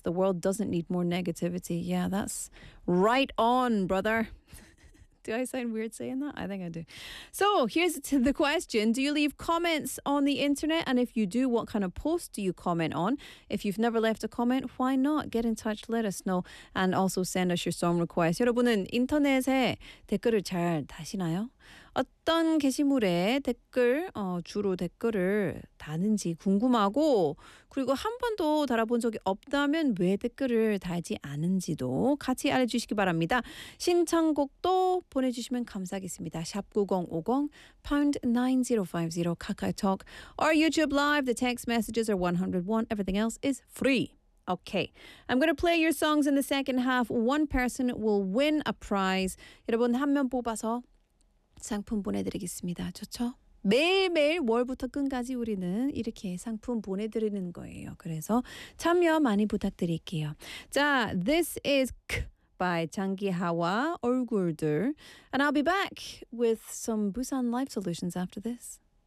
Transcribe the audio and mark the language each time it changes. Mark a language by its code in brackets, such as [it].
[en] The world doesn't need more negativity. Yeah, that's right on, brother. Do I sound weird saying that? I think I do. So here's the question. Do you leave comments on the internet? And if you do, what kind of post do you comment on? If you've never left a comment, why not? Get in touch, let us know, and also send us your song request. [ko] 여러분은 인터넷에 댓글을 잘 다시나요? 어떤 게시물에 댓글, 주로 댓글을 다는지 궁금하고, 그리고 한 번도 달아본 적이 없다면 왜 댓글을 달지 않은지도 같이 알려주시기 바랍니다. 신청곡도 보내주시면 감사하겠습니다. [en] #9050 #9050 카카오톡 or YouTube Live. The text messages are 101. Everything else is free. Okay, I'm going to play your songs in the second half. One person will win a prize. [ko] 여러분 한 명 뽑아서 상품 보내드리겠습니다. 좋죠? 매일매일 월부터 끝까지 우리는 이렇게 상품 보내드리는 거예요. 그래서 참여 많이 부탁드릴게요. [en] 자, This is K by 장기하와 얼굴들. And I'll be back with some Busan Life Solutions after this.